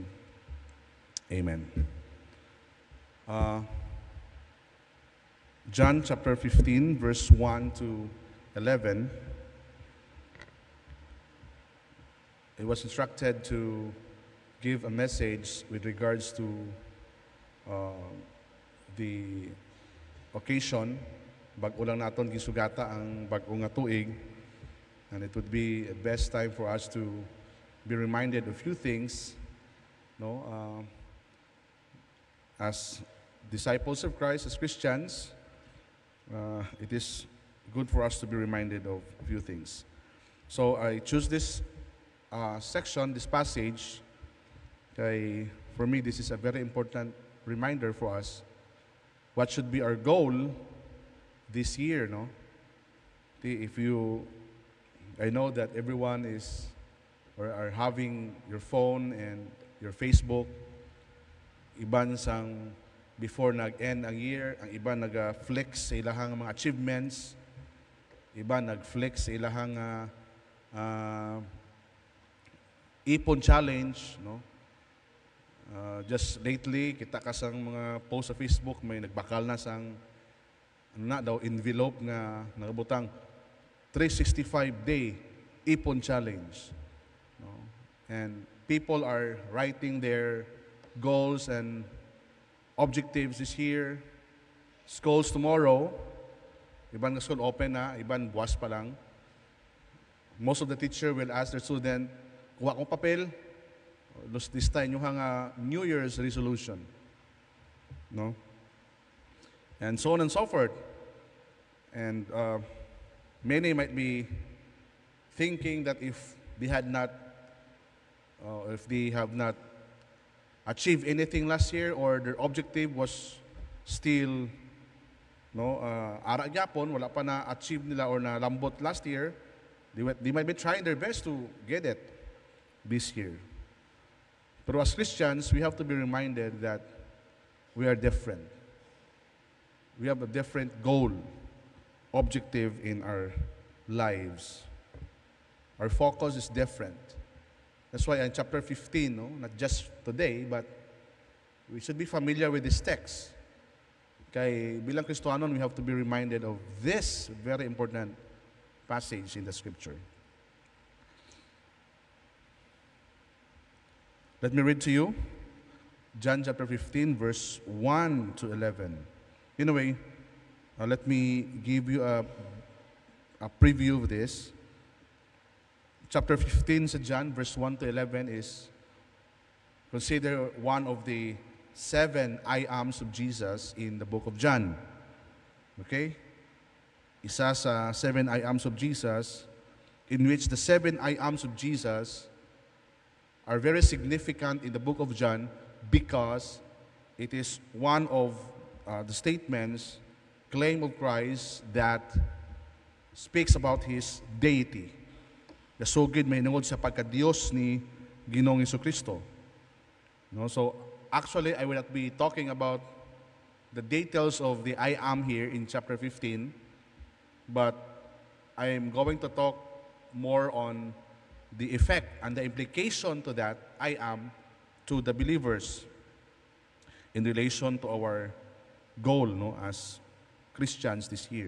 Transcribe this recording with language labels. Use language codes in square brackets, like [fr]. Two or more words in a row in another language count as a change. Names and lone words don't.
[en] Amen. John chapter 15, verse 1 to 11. It was instructed to give a message with regards to the occasion. [hil] Bag-o lang naton gisugata ang bag-o nga tuig, [en] and it would be the best time for us to be reminded of few things, no? As disciples of Christ, as Christians, it is good for us to be reminded of a few things. So I choose this section, this passage. For me, this is a very important reminder for us. What should be our goal this year, no? I know that everyone is or are having your phone and your Facebook. [hil] Iban sang before nag-end ang year, ang iba nag-flex sa ilahang mga achievements, iba nag-flex sa ilahang ipon challenge, no? [en] Just lately, [hil] kita ka sang mga post sa Facebook, may nagbakal na sang envelope nga nagabutang 365-day ipon challenge. No? [en] And people are writing their goals and objectives this year. Schools tomorrow, [hil] iban na school open na, iban buwas pa lang. [en] Most of the teacher will ask their student, [hil] kuha kong papel, [en] this time [hil] yung hanga [en] New Year's resolution, [hil] no? [en] And so on and so forth. And many might be thinking that if they have not achieved anything last year, or their objective was still [hil] ara gyapon, wala pa na achieve nila or na lambot [en] last year, they might be trying their best to get it this year. But as Christians, we have to be reminded that we are different. We have a different goal, objective in our lives. Our focus is different. That's why in chapter 15, no, not just today, but we should be familiar with this text. [hil] Kay bilang Kristohanon, [en] we have to be reminded of this very important passage in the scripture. Let me read to you John chapter 15, verse 1 to 11. In a way, let me give you a preview of this. Chapter 15 sa John, verse 1 to 11 is considered one of the 7 I ams of Jesus in the book of John. Okay? [hil] Isa sa [en] 7 I ams of Jesus, in which the 7 I ams of Jesus are very significant in the book of John because it is one of the statements, claim of Christ that speaks about His deity. [hil] Nasugid may nungod sa pagka-Diyos ni Ginoong Jesucristo. No? [en] So, actually, I will not be talking about the details of the I am here in chapter 15, but I am going to talk more on the effect and the implication to that I am to the believers in relation to our goal, no, as Christians this year.